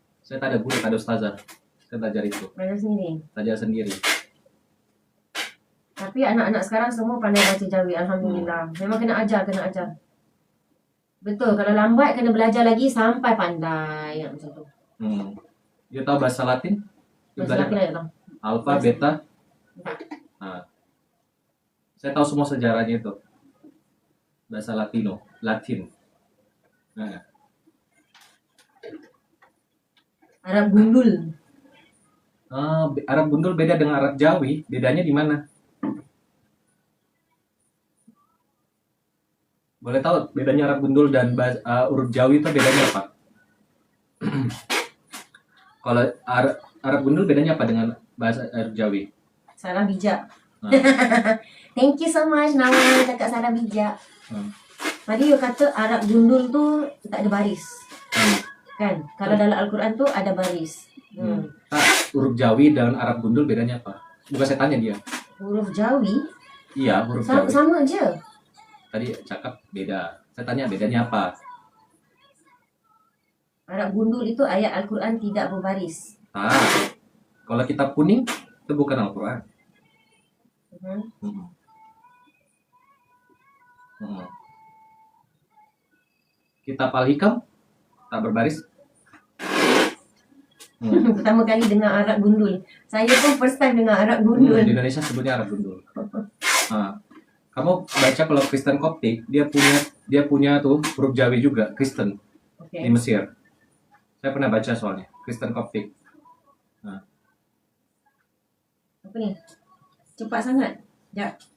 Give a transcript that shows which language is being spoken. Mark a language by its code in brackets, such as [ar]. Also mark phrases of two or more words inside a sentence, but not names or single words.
[ms] Saya tak ada guru, tak ada ustazah. Saya belajar itu. Belajar sendiri. Tapi anak-anak sekarang semua pandai baca Jawi, alhamdulillah. Memang kena ajar. Betul, kalau lambat kena belajar lagi sampai pandai macam tu. You tahu bahasa Latin? Bahasa Latin ada tahu. Alfa, beta. Nah, saya tahu semua sejarahnya itu. Bahasa Latin. Nah. Arab gundul. [id] Arab gundul beda dengan Arab Jawi. Bedanya di mana? Boleh tahu bedanya Arab gundul dan huruf Jawi itu bedanya apa? Kalau Arab gundul bedanya apa dengan bahasa Arab Jawi? [ms] Salah bijak. [en] Thank you so much [ms] Nawal dekat salah bijak. Tadi you kata Arab gundul tu tak ada baris. Kan? Kalau dalam Al-Quran tu ada baris. [id] Huruf Jawi dan Arab gundul bedanya apa? [ms] Bukan saya tanya dia. Huruf Jawi? Iya, huruf Jawi. [id] Sama aja. [ms] Tadi cakap beda. Saya tanya bedanya apa? [id] Arab gundul itu ayat Al-Quran tidak berbaris. Kalau kitab kuning itu bukan Al-Quran. [ms] Kitab Al-Hikam tak berbaris. Pertama kali dengar Arab gundul. Saya pun [en] first time [ms] dengar Arab gundul. [id] Di Indonesia sebutnya Arab gundul. Kamu baca kalau Kristen Koptik, dia punya tuh huruf Jawi juga, Kristen. Di Mesir. Saya pernah baca soalnya, Kristen Koptik. [ms] Apa ni? Cepat sangat. Sekejap.